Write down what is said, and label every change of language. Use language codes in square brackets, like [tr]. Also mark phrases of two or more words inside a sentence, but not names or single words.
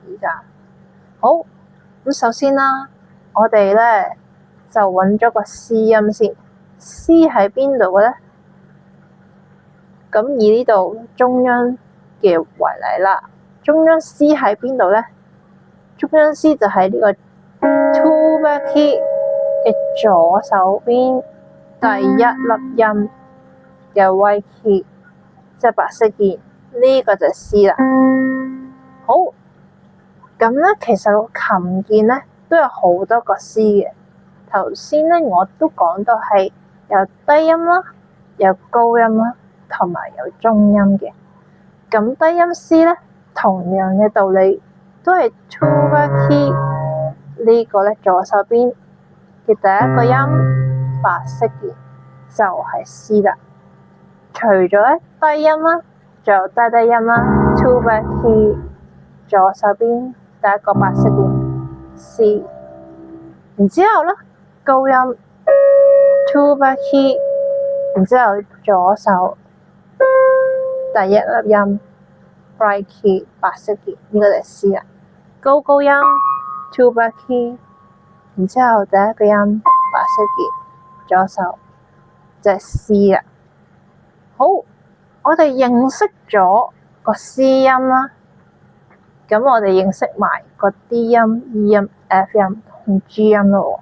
[yue] 而家好，咁首先我哋就揾咗個 C 音先。C 喺邊度嘅呢？咁以呢度中央嘅為例啦，中央 C 喺邊度呢？中央 C 就喺呢個 [en] two back key [yue] 嘅左手邊第一粒音嘅 [en] white key， [yue] 即係白色鍵，呢個就係 C 啦。好，咁其實個琴鍵都有好多個 C 嘅。頭先我都講到係有低音啦，有高音啦，同埋有中音嘅。咁低音 C 同樣嘅道理，都係 [en] two back key [yue] 呢個左手邊嘅第一個音白色鍵就係 C 啦。除咗低音啦，仲有低音啦 ， [en] two back key [yue] 左手邊第一個白色鍵 C， 然之後高音 [en] two back key， [yue] 然之後左手第一粒音 [en] bright key [yue] 白色鍵，呢個就係 C 啦。 [en] 高音 two back key， [yue] 然之後第一個音白色鍵左手就係 C 啦。好，我哋認識咗個 C 音啦，咁我哋認識埋個 D 音、E 音、F 音同 G 音咯。